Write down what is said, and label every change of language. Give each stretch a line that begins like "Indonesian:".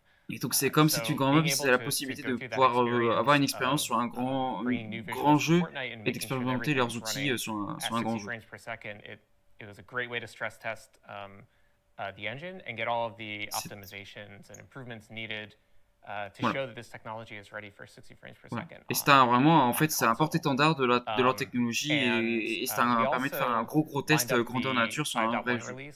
French: Et donc c'est comme si tu grand map, c'est la possibilité de pouvoir avoir une expérience sur un grand jeu et d'expérimenter leurs outils sur un grand jeu.
English: It was a great way to stress test the engine and get all of the optimizations and improvements needed to show that this technology is ready for 60 frames per second.
French: Et c'est vraiment, en fait, c'est un porte-étendard de leur technologie et ça permet de faire un gros test grandeur nature sur un vrai jeu.